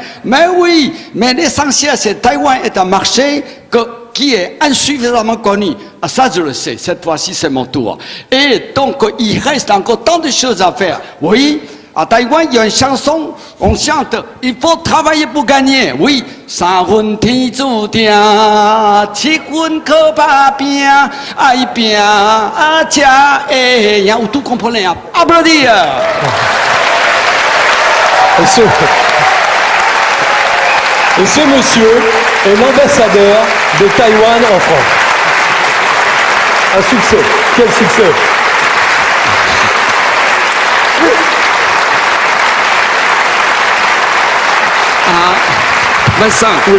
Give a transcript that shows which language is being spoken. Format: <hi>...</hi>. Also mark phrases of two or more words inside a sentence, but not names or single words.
<fr>Mais oui, mais l'essentiel, c'est Taïwan est un marché qui est insuffisamment connu. Ah, ça, je le sais. Cette fois-ci, c'est mon tour. Et donc, il reste encore tant de choses à faire. Oui. À Taïwan, il y a une chanson, on chante « Il faut travailler pour gagner ».</fr> <nan>Oui, « 三分天注定，七分靠打拼，爱拼才会赢。»</nan> <fr>Vous tout comprenez, hein? Applaudir. Et ce monsieur est l'ambassadeur de Taïwan en France. Un succès. Quel succès! Vincent, oui.</fr>